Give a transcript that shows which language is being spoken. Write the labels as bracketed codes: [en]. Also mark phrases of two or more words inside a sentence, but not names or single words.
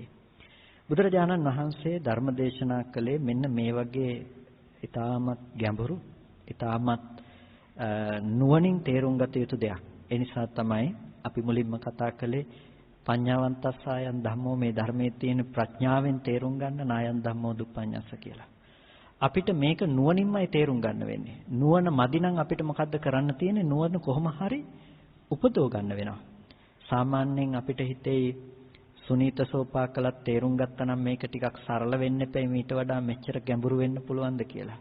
[si] බුදුරජාණන් වහන්සේ ධර්ම දේශනා කළේ මෙන්න මේ වගේ ඊටමත් ගැඹුරු, ඊටමත් නුවණින් තේරුම් ගත යුතු දෙයක්. ඒ නිසා තමයි අපි මුලින්ම කතා කළේ [pi] පඤ්ඤාවන්තස්සායන් ධම්මෝ [si] මේ ධර්මයේ තියෙන ප්‍රඥාවෙන් තේරුම් ගන්න [pi] නායන් ධම්මෝ දුප්පඤ්ඤස්ස [si] කියලා. අපිට මේක නුවණින්මයි තේරුම් ගන්න වෙන්නේ. නුවණ මදි නම් අපිට මොකද්ද කරන්න තියෙන්නේ? නුවණ කොහොම හරි උපදව ගන්න වෙනවා. සාමාන්‍යයෙන් අපිට හිතේ සුනීත සෝපාකලත් තේරුම් ගත්තා නම් මේක ටිකක් සරල වෙන්න එපැයි මීට වඩා මෙච්චර ගැඹුරු වෙන්න පුළුවන්ද කියලා.